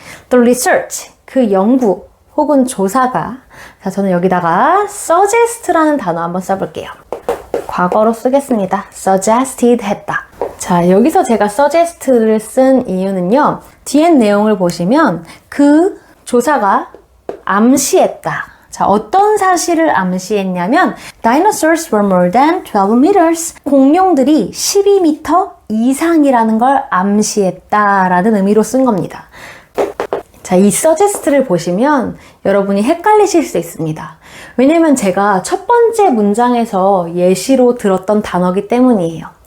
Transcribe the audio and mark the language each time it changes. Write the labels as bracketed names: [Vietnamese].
[English] The research, [Korean] 그 연구 혹은 조사가, 자, 저는 여기다가 suggest라는 단어 한번 써볼게요. 과거로 쓰겠습니다. suggested 했다. 자, 여기서 제가 suggest를 쓴 이유는요. 뒤에 내용을 보시면 그 조사가 암시했다. 자, 어떤 사실을 암시했냐면 [English] Dinosaurs were more than 12 meters. [Korean] 공룡들이 12m 이상이라는 걸 암시했다라는 의미로 쓴 겁니다. 자, 이 suggest를 보시면 여러분이 헷갈리실 수 있습니다. 왜냐면 제가 첫 번째 문장에서 예시로 들었던 단어이기 때문이에요.